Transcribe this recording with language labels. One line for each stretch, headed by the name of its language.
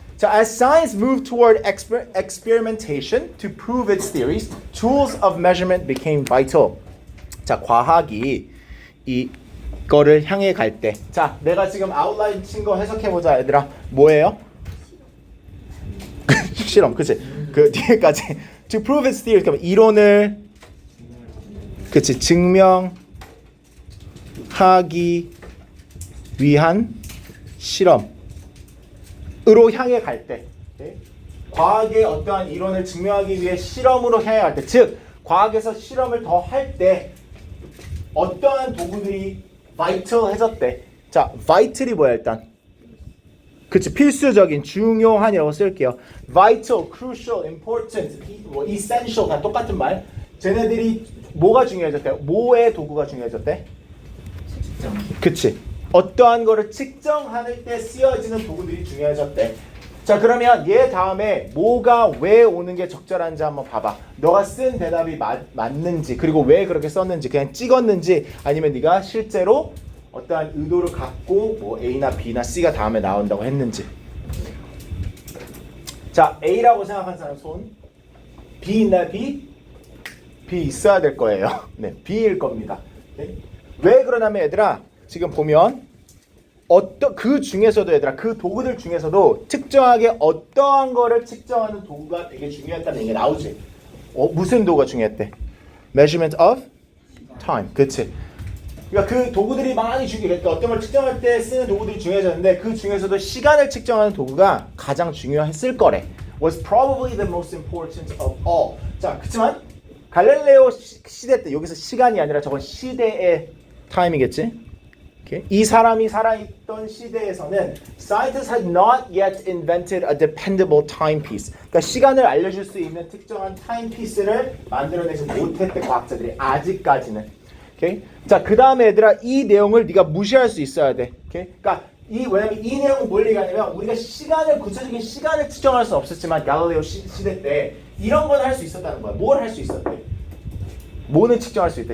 English: 자, as science moved toward experimentation to prove its theories, tools of measurement became vital.
Korean: 자, 과학이 이거를 향해 갈 때. 자, 내가 지금 아웃라인 친 거 해석해보자, 얘들아. 뭐예요? 실험, 그치? 그 뒤에까지.
English: To prove its theories,
Korean: 그러면 이론을, 그치? 증명하기 위한 실험으로 향해 갈 때. 오케이? 과학의 어떠한 이론을 증명하기 위해 실험으로 향해 갈 때. 즉, 과학에서 실험을 더 할 때 어떠한 도구들이 vital해졌대. 자, vital이 뭐야 일단? 그치, 필수적인, 중요한이라고 쓸게요. vital, crucial, important, essential 다 똑같은 말. 쟤네들이 뭐가 중요해졌대? 뭐의 도구가 중요해졌대? 그치. 어떠한 거를 측정할 때 쓰여지는 도구들이 중요해졌대. 자, 그러면 얘 다음에 뭐가 왜 오는 게 적절한지 한번 봐봐. 너가 쓴 대답이 맞는지, 그리고 왜 그렇게 썼는지, 그냥 찍었는지, 아니면 네가 실제로 어떠한 의도를 갖고 뭐 A나 B나 C가 다음에 나온다고 했는지. 자, A라고 생각한 사람 손. B 있나 B? B 있어야 될 거예요. 네, B일 겁니다. 네? 왜 그러냐면 얘들아, 지금 보면 그 중에서도 얘들아, 그 도구들 중에서도 특정하게 어떠한 거를 측정하는 도구가 되게 중요했다는 얘기가 나오지. 무슨 도구가 중요했대?
English: Measurement of time.
Korean: 그치? 그러니까 그 도구들이 많이 중요했대. 어떤 걸 측정할 때 쓰는 도구들이 중요해졌는데 그 중에서도 시간을 측정하는 도구가 가장 중요했을 거래.
English: Was probably the most important of all.
Korean: 자, 그렇지만 갈릴레오 시대 때 여기서 시간이 아니라 저건 시대의 타임이겠지?
English: Okay?
Korean: 이 사람이 살아있던 시대에서는
English: scientists had not yet invented a dependable timepiece.
Korean: 그러니까 시간을 알려줄 수 있는 특정한 타임피스를 만들어내지 못했대 과학자들이 아직까지는.
English: Okay?
Korean: 자, 그 다음에 얘들아 이 내용을 네가 무시할 수 있어야 돼.
English: Okay?
Korean: 그러니까 왜냐면 이 내용은 뭘 얘기하냐면 우리가 시간을 구체적인 시간을 측정할 수 없었지만 갈릴레오 시대 때 이런 건 할 수 있었다는 거야. 뭘 할 수 있었대? 뭐는 측정할 수 있대?